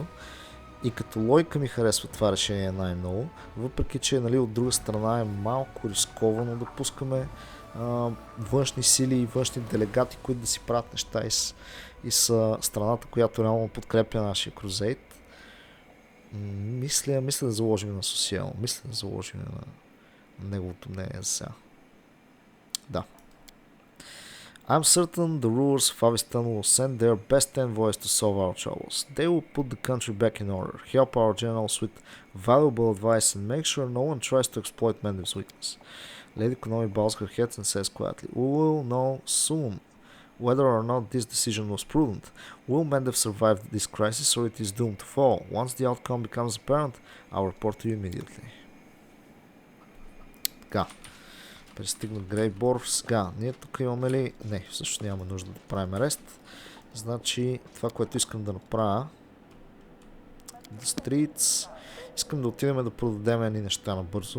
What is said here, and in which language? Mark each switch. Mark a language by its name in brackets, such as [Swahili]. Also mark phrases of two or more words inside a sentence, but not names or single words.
[Bulgarian] И като логика ми харесва това решение най-много, въпреки че от друга страна е малко рисковано да пускаме външни сили и външни делегати, които да си правят неща и с страната, която реално подкрепя нашия крузейт. Мисля да заложим на Сосиел, мисля да заложим на неговото мнение за сега. Да. [English] I'm certain the rulers of Avistan will send their best envoys to solve our troubles. They will put the country back in order, help our generals with valuable advice and make sure no one tries to exploit Mendev's weakness. Lady Konomi bows her head and says quietly, "We will know soon whether or not this decision was prudent. Will Mendev survive this crisis or it is doomed to fall? Once the outcome becomes apparent, I'll report to you immediately. [Bulgarian] Така. Пристигна Грейбор. Сега, ние тук имаме ли... Не, всъщност няма нужда да правим арест. Значи, това, което искам да направя... [English] The Streets... [Bulgarian] Искам да отидем да продадем едни неща набързо.